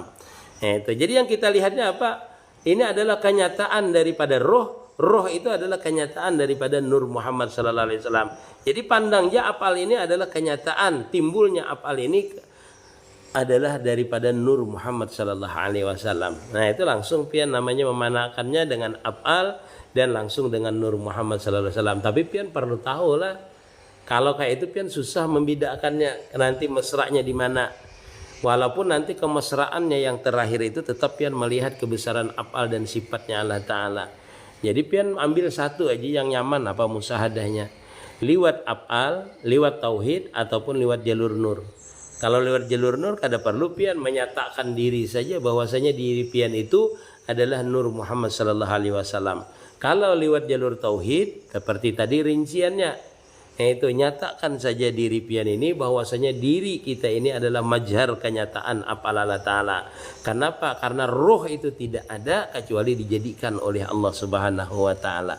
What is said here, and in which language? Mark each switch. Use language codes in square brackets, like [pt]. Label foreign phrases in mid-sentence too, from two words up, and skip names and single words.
[id] Nah, itu. Jadi yang kita lihatnya apa? Ini adalah kenyataan daripada roh. Roh itu adalah kenyataan daripada Nur Muhammad [ar] صلى الله عليه وسلم. [id] Jadi pandangnya af'al ini adalah kenyataan, timbulnya af'al ini adalah daripada Nur Muhammad [ar] صلى الله عليه وسلم. [bjn] Nah, itu langsung pian namanya memanakannya dengan af'al dan langsung dengan Nur Muhammad [ar] صلى الله عليه وسلم. [bjn] Tapi pian perlu tahu lah, kalau kayak itu pian susah membedakannya nanti mesranya di mana. [id] Walaupun nanti kemesraannya yang terakhir itu tetap pian melihat kebesaran af'al dan sifatnya Allah Ta'ala. [bjn] Jadi pian ambil satu aja yang nyaman apa musahadahnya. [id] Liwat af'al, liwat tauhid ataupun liwat jalur nur. [bjn] Kalau lewat jalur nur kada perlu pian menyatakan diri saja bahwasanya diri pian itu adalah Nur Muhammad [ar] صلى الله عليه وسلم. [id] Kalau lewat jalur tauhid seperti tadi rinciannya, yaitu nyatakan saja diri pian ini bahwasanya diri kita ini adalah majhar kenyataan af'al Allah Ta'ala. Kenapa? Karena roh itu tidak ada kecuali dijadikan oleh Allah [ar] سبحانه وتعالى.